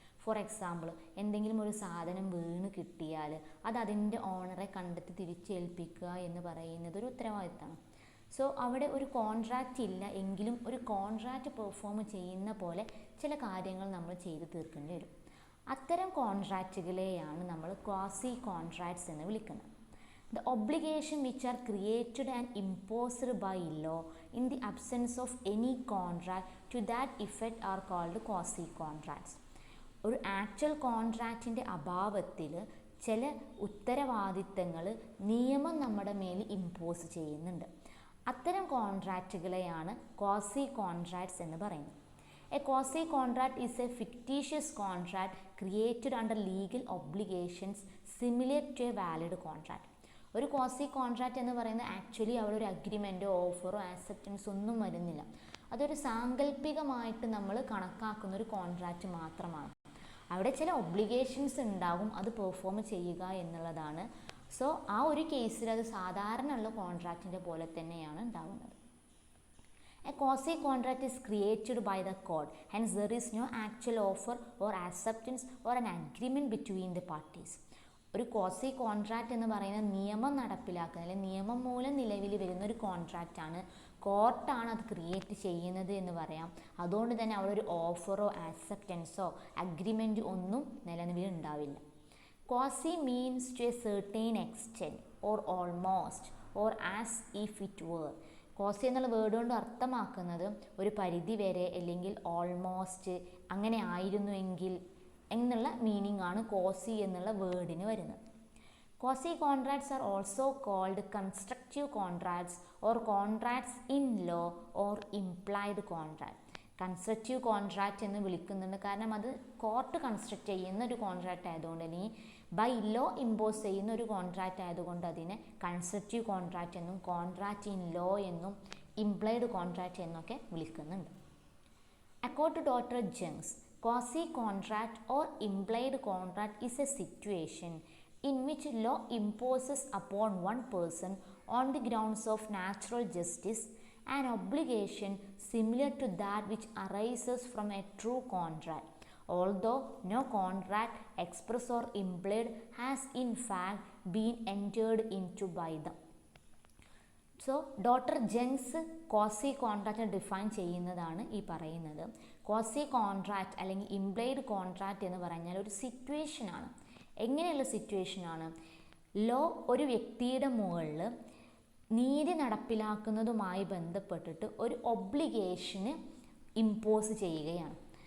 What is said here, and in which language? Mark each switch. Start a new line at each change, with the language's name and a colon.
Malayalam: For example, എന്തെങ്കിലും ഒരു സാധനം വീണ് കിട്ടിയാൽ അത് അതിൻ്റെ ഓണറെ കണ്ടെത്തി തിരിച്ചേൽപ്പിക്കുക എന്ന് പറയുന്നത് ഒരു ഉത്തരവാദിത്തമാണ്. സോ അവിടെ ഒരു കോൺട്രാക്റ്റ് ഇല്ല എങ്കിലും ഒരു കോൺട്രാക്റ്റ് പെർഫോം ചെയ്യുന്ന പോലെ ചില കാര്യങ്ങൾ നമ്മൾ ചെയ്ത് തീർക്കേണ്ടി വരും. അത്തരം കോൺട്രാക്റ്റുകളെയാണ് നമ്മൾ ക്വാസി കോൺട്രാക്ട്സ് എന്ന് വിളിക്കുന്നത്.
English: The obligation which are created and imposed by law in the absence of any contract to that effect are called quasi contracts.
Malayalam: ഒരു ആക്ച്വൽ കോൺട്രാക്റ്റിൻ്റെ അഭാവത്തിൽ ചില ഉത്തരവാദിത്തങ്ങൾ നിയമം നമ്മുടെ മേൽ ഇമ്പോസ് ചെയ്യുന്നുണ്ട്. അത്തരം കോൺട്രാക്റ്റുകളെയാണ് ക്വാസി കോൺട്രാക്ട്സ് എന്ന് പറയുന്നത്.
English: A quasi contract is a fictitious contract created under legal obligations similar to a valid contract.
Malayalam: ഒരു ക്വാസി കോൺട്രാക്റ്റ് എന്ന് പറയുന്നത് ആക്ച്വലി അവിടെ ഒരു അഗ്രിമെൻറ്റോ ഓഫറോ ആക്സെപ്റ്റൻസോ ഒന്നും വരുന്നില്ല. അതൊരു സാങ്കല്പികമായിട്ട് നമ്മൾ കണക്കാക്കുന്ന ഒരു കോൺട്രാക്റ്റ് മാത്രമാണ്. അവിടെ ചില ഒബ്ലിഗേഷൻസ് ഉണ്ടാകും, അത് പെർഫോം ചെയ്യുക എന്നുള്ളതാണ്. സോ ആ ഒരു കേസിൽ അത് സാധാരണയുള്ള കോൺട്രാക്റ്റിൻ്റെ പോലെ തന്നെയാണ് ഉണ്ടാകുന്നത്.
English: A quasi contract is created by the court, hence there is no actual offer or acceptance or an agreement between the parties.
Malayalam: ഒരു ക്വാസി കോൺട്രാക്റ്റ് എന്ന് പറയുന്ന നിയമം നടപ്പിലാക്കുന്ന അല്ലെങ്കിൽ നിയമം മൂലം നിലവിൽ വരുന്ന ഒരു കോൺട്രാക്റ്റാണ്. കോർട്ടാണ് അത് ക്രിയേറ്റ് ചെയ്യുന്നത് എന്ന് പറയാം. അതുകൊണ്ട് തന്നെ അവിടെ ഒരു ഓഫറോ ആക്സെപ്റ്റൻസോ അഗ്രിമെൻറ്റ് ഒന്നും നിലവിലുണ്ടാവില്ല.
English: Quasi means to a certain extent or almost or as if it were.
Malayalam: Quasi എന്നുള്ള വേർഡ് കൊണ്ട് അർത്ഥമാക്കുന്നത് ഒരു പരിധി വരെ അല്ലെങ്കിൽ ഓൾമോസ്റ്റ് അങ്ങനെ ആയിരുന്നുവെങ്കിൽ എന്നുള്ള മീനിങ് ആണ് ക്വാസി എന്നുള്ള വേർഡിന് വരുന്നത്.
English: Quasi contracts are also called constructive contracts or contracts in law or implied contract.
Malayalam: Constructive contract എന്ന് വിളിക്കുന്നുണ്ട്, കാരണം അത് കോർട്ട് കൺസ്ട്രക്റ്റ് ചെയ്യുന്ന ഒരു കോൺട്രാക്റ്റ് ആയതുകൊണ്ട്, അല്ലെങ്കിൽ ബൈ ലോ ഇമ്പോസ് ചെയ്യുന്ന ഒരു കോൺട്രാക്റ്റ് ആയതുകൊണ്ട് അതിനെ കൺസ്ട്രക്റ്റീവ് കോൺട്രാക്റ്റ് എന്നും കോൺട്രാക്റ്റ് ഇൻ ലോ എന്നും ഇംപ്ലൈഡ് കോൺട്രാക്റ്റ് എന്നൊക്കെ വിളിക്കുന്നുണ്ട്.
English: Accord to doctor Jenks, quasi contract or implied contract is a situation in which law imposes upon one person on the grounds of natural justice an obligation similar to that which arises from a true contract, although no contract express or implied has in fact been entered into by them.
Malayalam: So doctor ജെങ്സ് quasi contract define ചെയ്യുന്നതാണ് ഈ പറയുന്നത്. Quasi contract അല്ലെങ്കിൽ implied contract എന്ന് പറഞ്ഞാൽ ഒരു സിറ്റുവേഷനാണ്. എങ്ങനെയുള്ള സിറ്റുവേഷനാണ്? ലോ ഒരു വ്യക്തിയുടെ മുകളിൽ നീതി നടപ്പിലാക്കുന്നതുമായി ബന്ധപ്പെട്ടിട്ട് ഒരു ഒബ്ലിഗേഷന് ഇമ്പോസ് ചെയ്യുകയാണ്.